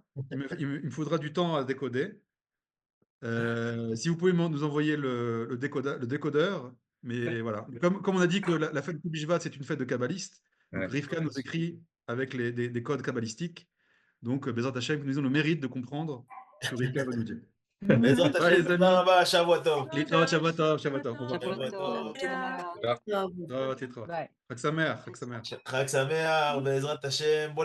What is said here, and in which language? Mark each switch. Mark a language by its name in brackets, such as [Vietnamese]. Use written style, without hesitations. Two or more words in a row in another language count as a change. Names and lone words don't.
[French] Il me faudra du temps à décoder. Si vous pouvez nous envoyer le décodeur, mais voilà. Comme on a dit que la fête de Bishvat, c'est une fête de kabbaliste, donc Ouais. Rivka nous écrit avec des codes kabbalistiques. Donc, [Hebrew] בעזרת השם, [French] nous avons le mérite de comprendre ce que Rivka va nous dire. Bezrat Ouais, les Hashem, amis. [Hebrew] tודה רבה, שבוע טוב. להתראות, שבת טוב, שבת טוב. [French] Au revoir. [Hebrew] שבוע טוב. להתראות. [French] Bravo. [Hebrew] להתראות. חג שמח, חג שמח. חג שמח, בעזרת השם. בוא